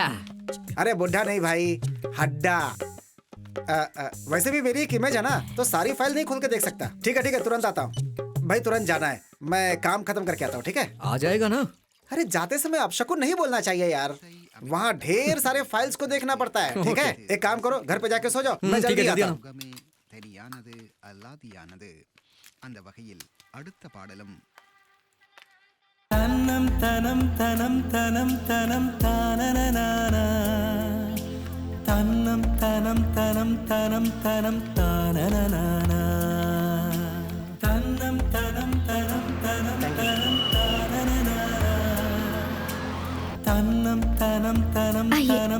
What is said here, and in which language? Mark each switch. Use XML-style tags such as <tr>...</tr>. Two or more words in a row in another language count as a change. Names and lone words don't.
<hi>अरे बुढ़ा नहीं भाई, हड्डा। वैसे भी मेरी एक इमेज है ना, तो सारी फाइल नहीं खोल के देख सकता। ठीक है, तुरंत आता हूँ भाई, तुरंत जाना है। मैं काम खत्म करके आता हूँ, ठीक है? आ जाएगा ना? अरे जाते समय अपशकुन नहीं बोलना चाहिए यार, वहाँ ढेर सारे फाइल्स को देखना पड़ता है। ठीक है, एक काम करो, घर पे जाके सो जाओ, मैं ठीक है, जल्दी जल्दी आता आना। हूँ।</hi> <ta>தெரியானது அல்லாதியானது அந்த வகையில் அடுத்த பாடலும் தன்னம் தனம் தனம் தனம் தனம் தானனனானா தன்னம் தனம் தனம் தனம் தனம் தானனனானா தன்னம் தனம் தனம் தனம் தனம் தானனனானா தன்னம் தனம் தனம்</ta> <hi>आइए, தனம்</hi>